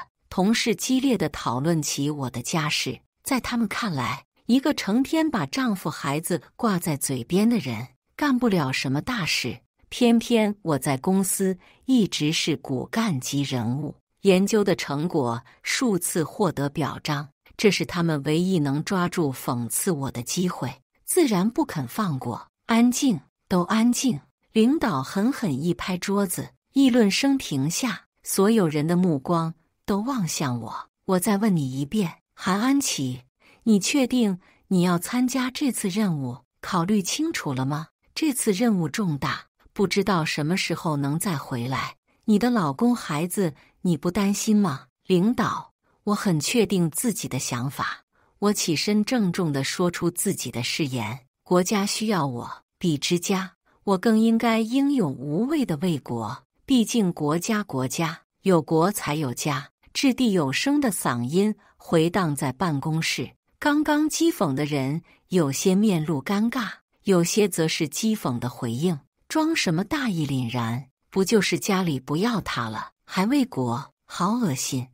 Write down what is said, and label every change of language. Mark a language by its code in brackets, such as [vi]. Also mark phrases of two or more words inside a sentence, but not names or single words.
[zh] 同事激烈地討論起我的家事，在他們看來，一個成天把丈夫孩子掛在嘴邊的人，幹不了什麼大事。偏偏我在公司一直是骨幹級人物，研究的成果數次獲得表彰，這是他們唯一能抓住諷刺我的機會，自然不肯放過。安靜，都安靜！領導狠狠一拍桌子，議論聲停下，所有人的目光都望向我。我再問你一遍，韓安琪，你確定你要參加這次任務？考慮清楚了嗎？這次任務重大，不知道什麼時候能再回來。你的老公孩子，你不擔心嗎？領導，我很確定自己的想法。我起身鄭重地說出自己的誓言。國家需要我，比之家，我更應該英勇無畏地為國。畢竟國家，有國才有家。掷地有聲的嗓音回盪在辦公室。剛剛譏諷的人有些面露尷尬，有些則是譏諷的回應。裝什麼大義凜然？不就是家裡不要他了，還為國？好惡心！